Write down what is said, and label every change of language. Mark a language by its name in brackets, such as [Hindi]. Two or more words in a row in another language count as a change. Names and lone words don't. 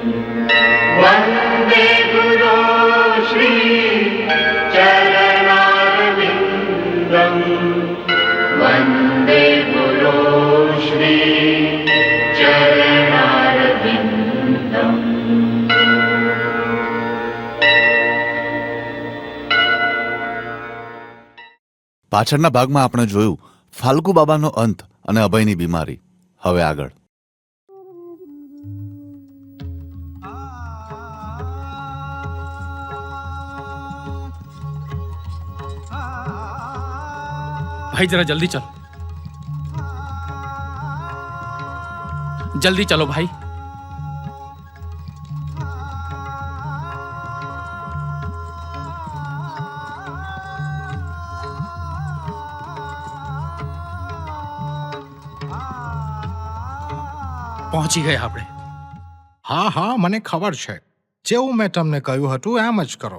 [Sanskrit] वन्दे गुरो श्री चरणारविन्दम्. वन्दे गुरो श्री चरणारविन्दम्. [Gujarati] પાછળના ભાગમાં આપણે જોયું ફાલ્ગુ બાબાનો અંત અને અભયની બીમારી. હવે આગળ. [Hindi] भाई जरा जल्दी चलो, जल्दी चलो भाई. [Gujarati] પહોંચી ગયા આપણે. હા હા, મને ખબર છે. જેવું મેં તમને કહ્યું હતું એમ જ કરો.